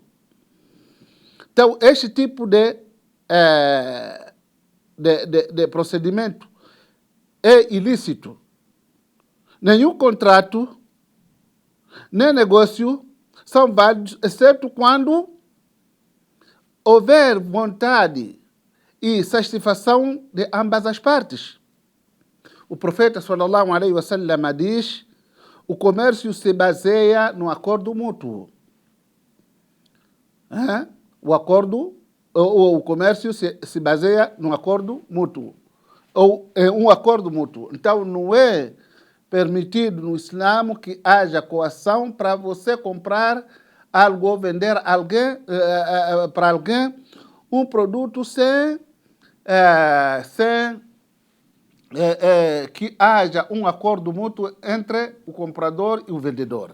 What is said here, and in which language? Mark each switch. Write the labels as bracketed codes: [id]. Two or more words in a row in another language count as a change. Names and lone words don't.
[pt] Então, este tipo de procedimento é ilícito. Nenhum contrato, nem negócio são válidos, exceto quando houver vontade e satisfação de ambas as partes. O profeta [ar] صلى الله عليه وسلم [pt] diz: o comércio se baseia no acordo mútuo. O comércio se baseia num acordo mútuo, ou em um acordo mútuo. Então, não é permitido no Islã que haja coação para você comprar algo ou vender para alguém um produto sem que haja um acordo mútuo entre o comprador e o vendedor.